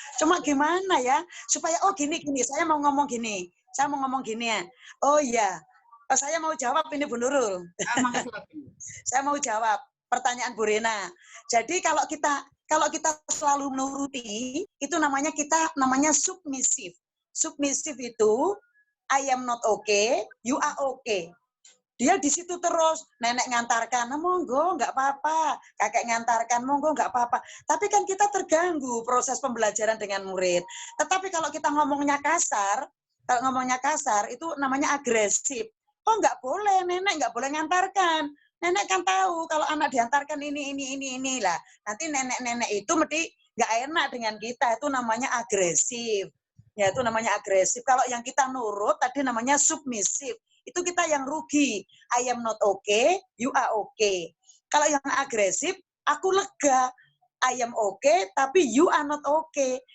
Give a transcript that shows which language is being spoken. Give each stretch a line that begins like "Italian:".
Indonesian: Cuma gimana ya, supaya gini, saya mau ngomong gini ya. Oh iya, saya mau jawab ini Bu Nurul. Saya mau jawab pertanyaan Bu Rina. Jadi kalau kita selalu menuruti, itu namanya submisif. Submisif itu
English: I am not okay, you are okay.
Indonesian: Dia di situ terus, nenek ngantarkan, monggo, nggak apa-apa. Kakek ngantarkan, monggo, nggak apa-apa. Tapi kan kita terganggu proses pembelajaran dengan murid. Tetapi kalau kita ngomongnya kasar, itu namanya agresif. Oh, nggak boleh, nenek nggak boleh ngantarkan. Nenek kan tahu kalau anak diantarkan ini lah. Nanti nenek-nenek itu mesti nggak enak dengan kita, itu namanya agresif. Ya, itu namanya agresif. Kalau yang kita nurut tadi namanya submisif. Itu kita yang rugi.
English: I am not okay, you are okay.
Indonesian: Kalau yang agresif, aku lega.
English: I am okay, tapi you are not okay.